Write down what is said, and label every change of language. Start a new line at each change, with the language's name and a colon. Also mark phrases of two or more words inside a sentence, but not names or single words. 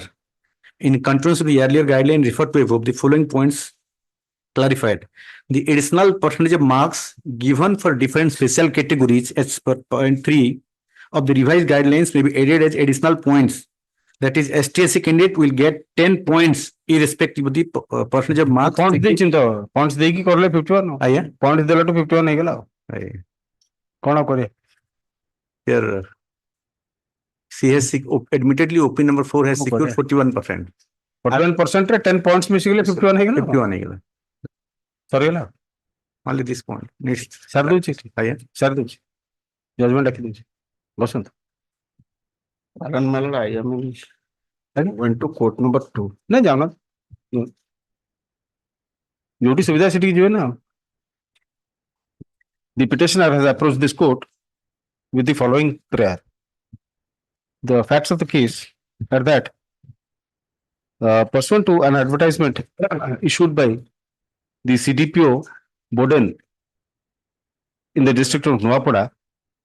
English: In continuance with the earlier guideline referred to above, the following points clarified. The additional percentage of marks given for different special categories as per point 3 of the revised guidelines may be added as additional points. That is, ST/SC candidate will get 10 points irrespective of the percentage of marks.
Odia: Points ଦେଇକି କରିଲେ 51. ଆଜ୍ଞା. Points ଦେଲାଠୁ 51 ହେଇଗଲା. କଣ କରିବେ?
English: Here, she has admittedly OP number 4 has secured 41%.
Odia: 41% ରେ 10 points ମିଶିଗଲେ 51 ହେଇଗଲା. 51 ହେଇଗଲା. ସରିଗଲା.
English: Only this point. Next.
Odia: ସାରି ଦଉଛି. ଆଜ୍ଞା. ସାରି ଦଉଛି. ଜଜମେଣ୍ଟ ଡାକି ଦଉଛି. ବସନ୍ତୁ.
English: I went to court number 2.
Odia: ନାଇଁ ଯାଉନା. ଯୋଉଠି ସୁବିଧା ସେଠିକି ଯିବେ ନା.
English: The petitioner has approached this court with the following prayer. The facts of the case are that pursuant to an advertisement issued by the CDPO Boden in the district of Nuapada